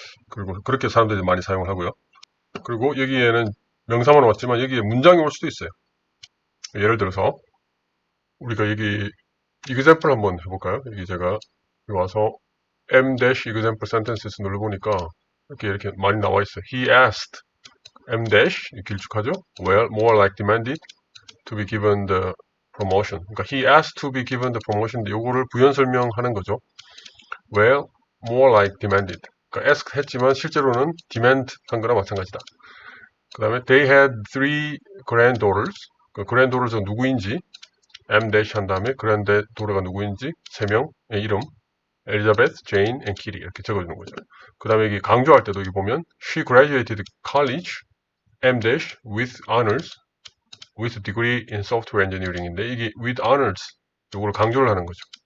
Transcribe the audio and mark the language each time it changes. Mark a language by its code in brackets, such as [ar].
[ko] 그리고 그렇게 사람들이 많이 사용을 하고요. 그리고 여기에는 명사만 왔지만 여기에 문장이 올 수도 있어요. 예를 들어서 우리가 여기 example 한번 해볼까요? 여기 제가 여기 와서 example sentences 눌러보니까 이렇게 많이 나와 있어요. [en] He asked m [ko] 길쭉하죠? [en] Well, more like demanded to be given the promotion. [ko] 그러니까 [en] he asked to be given the promotion. [ko] 요거를 부연 설명하는 거죠. [en] Well, more like demanded. [ko] 그러니까 ask 했지만 실제로는 demand 한 거나 마찬가지다. 그 다음에 [en] they had 3 granddaughters. [ko] 그 granddaughter가 누구인지 m 한 다음에 granddaughter가 누구인지 3명의 이름 엘리자베스, 제인, and 키리 이렇게 적어주는 거죠. 그 다음에 여기 강조할 때도 여기 보면 [en] she graduated college m with honors with degree in software engineering [ko] 인데 이게 with honors 요거를 강조를 하는 거죠.